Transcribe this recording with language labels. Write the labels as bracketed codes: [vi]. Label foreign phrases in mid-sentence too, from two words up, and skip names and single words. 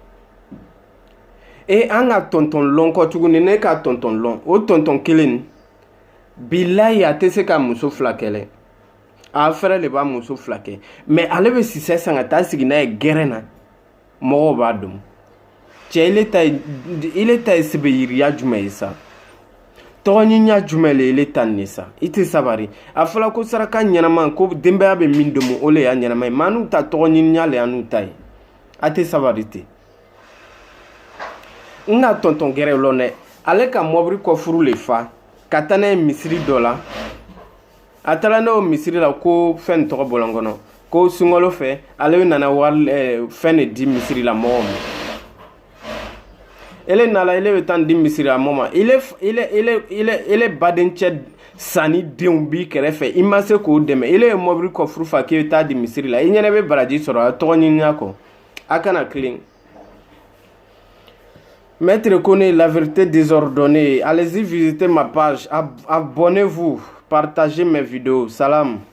[bm] e an ka tɔntɔn lɔn kɔ tuguni ne ka tɔntɔn lɔn o tɔntɔn kelen bilayi a tɛ se ka muso fila kɛlɛ a fɛrɛ de b'a muso fila kɛ mais ale bɛ sisɛ san ka taa sigi n'a ye gɛrɛn na mɔgɔw b'a dɔn cɛ ile ta ye sɛbɛyiriya jumɛn ye sa tɔgɔɲinya jumɛn le ile ta nin ye sa i tɛ sabari a fɔla ko saraka ɲɛnama ko denbaya bɛ min domo o le y'a ɲɛnama ye maa n'u ta tɔgɔɲinya le y'an n'u ta ye a tɛ sabari ten n ka tɔntɔn gɛrɛ lɔn dɛ ale ka mɔbili kɔfuru le fa ka taa n'a ye misiri dɔ la a taara n'o misiri la ko fɛn nin tɔgɔ bɔlɔn kɔnɔ ko sunkalo fɛ ale nana wari fɛn de di misiri la mɔgɔw ma ele nana ele bɛ taa nin di misiri la mɔgɔw ma ele badencɛ sanni denw b'i kɛrɛfɛ i ma se k'o dɛmɛ ele ye mɔbili kɔfuru fa k'e bɛ taa di misiri la i ɲɛnɛ bɛ baraji sɔrɔ a tɔgɔ ɲiniya kɔ a kana tilen [fr] Maître connaît la vérité désordonnée. Allez-y visiter ma page. Abonnez-vous. Partagez mes vidéos. Salam.